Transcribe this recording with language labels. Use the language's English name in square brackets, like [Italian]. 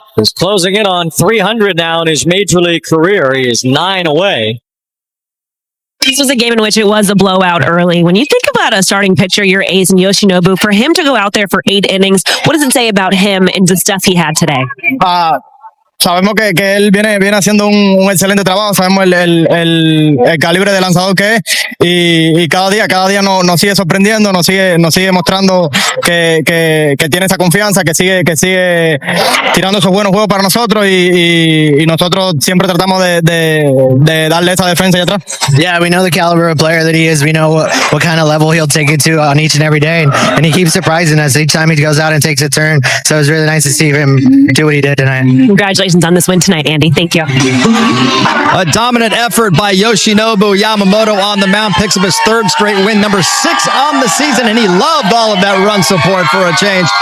[English] He's closing in on 300 now in his major league career. He is 9 away. This was a game in which it was a blowout early. When you think about a starting pitcher, your ace and Yoshinobu, for him to go out there for 8 innings, what does it say about him and the stuff he had today? [Spanish] Sabemos que él viene haciendo un excelente trabajo, sabemos el calibre de lanzador que es y cada día nos sigue sorprendiendo, nos sigue mostrando que tiene esa confianza, que sigue tirando esos buenos juegos para nosotros y nosotros siempre tratamos de darle esa defensa allá atrás. [English] Yeah, we know the caliber of player that he is. We know what kind of level he'll take it to on each and every day, and he keeps surprising us each time he goes out and takes a turn. So it was really nice to see him do what he did tonight. Congratulations on this win tonight, Andy. Thank you. A dominant effort by Yoshinobu Yamamoto on the mound, picks up his 3rd straight win, number 6 on the season, and he loved all of that run support for a change.